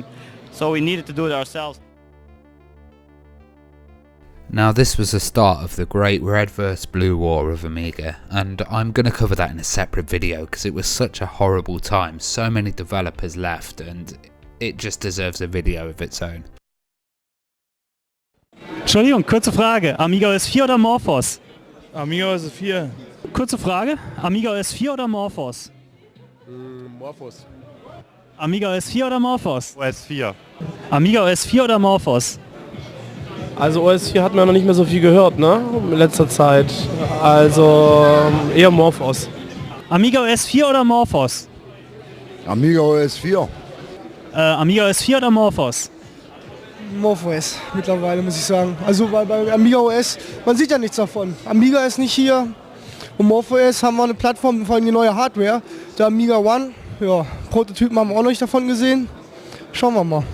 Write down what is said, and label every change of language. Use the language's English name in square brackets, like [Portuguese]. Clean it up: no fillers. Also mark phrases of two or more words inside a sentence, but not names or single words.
[English] So we needed to do it ourselves. Now this was the start of the great red versus blue war of Amiga, and I'm going to cover that in a separate video because it was such a horrible time. So many developers left, and it just deserves a video of its own. [German] Entschuldigung, kurze Frage. Amiga OS 4 oder Morphos? Amiga OS 4. Kurze Frage. Amiga OS 4 oder Morphos? Morphos. Amiga OS 4 oder Morphos? OS 4. Amiga OS 4 oder Morphos? Also OS 4 hat man ja noch nicht mehr so viel gehört, ne? In letzter Zeit. Also eher Morphos. Amiga OS 4 oder Morphos? Amiga OS 4. Amiga OS 4 oder Morphos? Morphos mittlerweile, muss ich sagen. Also weil bei Amiga OS, man sieht ja nichts davon. Amiga ist nicht hier. Und Morphos haben wir eine Plattform, vor allem die neue Hardware. Der Amiga One, ja, Prototypen haben wir auch noch nicht davon gesehen. Schauen wir mal.